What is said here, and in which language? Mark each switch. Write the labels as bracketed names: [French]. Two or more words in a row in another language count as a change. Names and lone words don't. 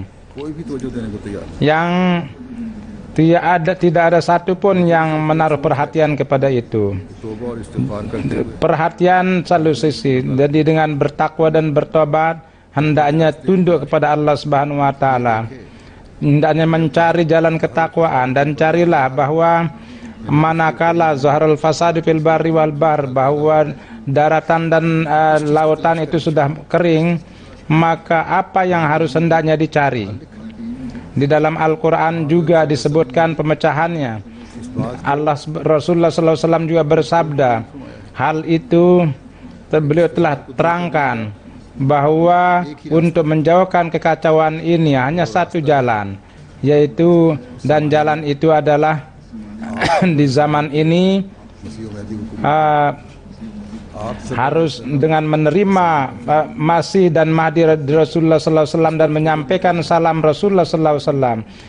[Urdu] کوئی بھی توجہ دینے کو تیار نہیں. [Indonesian] yang tidak ada satupun yang menaruh perhatian kepada itu. [Urdu] توبہ اور استغفار کرتے ہوئے [Indonesian] Perhatian selalu sisi. Jadi dengan bertakwa dan bertobat, hendaknya tunduk kepada Allah [Arabic] سبحانه وتعالى. [Indonesian] Hendaknya mencari jalan ketakwaan, dan carilah bahwa manakala [Arabic] ظهر الفساد في البر والبحر, [Indonesian] bahwa daratan dan lautan itu sudah kering, maka apa yang harus hendaknya dicari? Di dalam Al-Quran juga disebutkan pemecahannya. Rasulullah SAW juga bersabda, hal itu beliau telah terangkan bahwa untuk menjauhkan kekacauan ini hanya satu jalan, yaitu, dan jalan itu adalah di zaman ini harus dengan menerima Masih dan Mahdi Rasulullah SAW dan menyampaikan salam Rasulullah SAW.